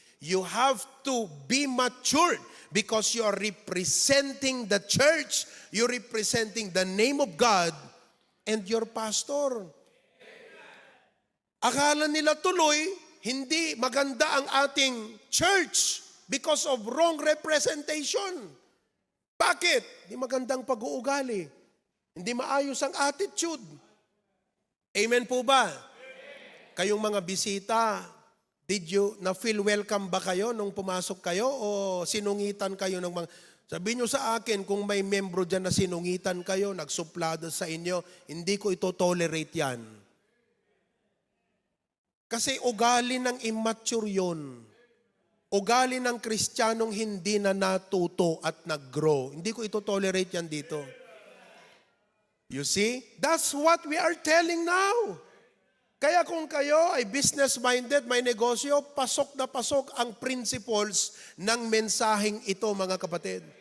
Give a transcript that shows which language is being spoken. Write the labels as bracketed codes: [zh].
[en] You have to be matured because you are representing the church. You're representing the name of God and your pastor. [tl] Akala nila tuloy, hindi maganda ang ating church [en] because of wrong representation. [tl] Bakit? Hindi magandang pag-uugali. Hindi maayos ang attitude. Amen po ba? Kayong mga bisita, na-feel welcome ba kayo nung pumasok kayo o sinungitan kayo ng mga... Sabihin nyo sa akin, kung may membro dyan na sinungitan kayo, nagsuplado sa inyo, hindi ko ito tolerate yan. Kasi ugali ng immature yun. Ugali ng Kristiyanong hindi na natuto at nag-grow. Hindi ko ito tolerate yan dito. [en] You see? That's what we are telling now. [tl] Kaya kung kayo ay business-minded, may negosyo, pasok na pasok ang principles ng mensaheng ito, mga kapatid.